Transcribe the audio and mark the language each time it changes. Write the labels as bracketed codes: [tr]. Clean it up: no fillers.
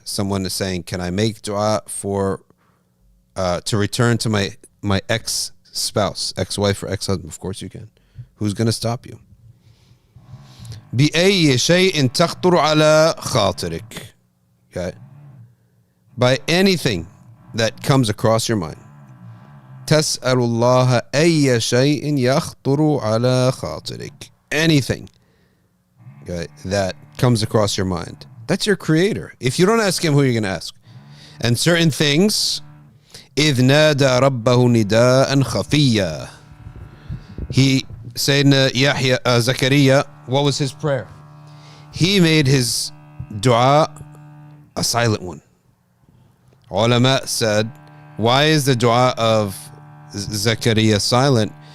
[en] Someone is saying, can I make dua to return to my ex-spouse, ex-wife or ex-husband? Of course you can. Who's going to stop you? [ar] بأي شيء تخطر على خاطرك. [en] Okay? By anything that comes across your mind. [ar] تسأل الله أي شيء يخطر على خاطرك. [en] Anything, okay, that comes across your mind. That's your creator. If you don't ask him, who are you going to ask? And certain things, [ar] إذ نادى ربه نداء خفيا. [en] He said, Zakariyya, what was his prayer? He made his dua a silent one. ulama said, why is the dua of Zakariyya silent?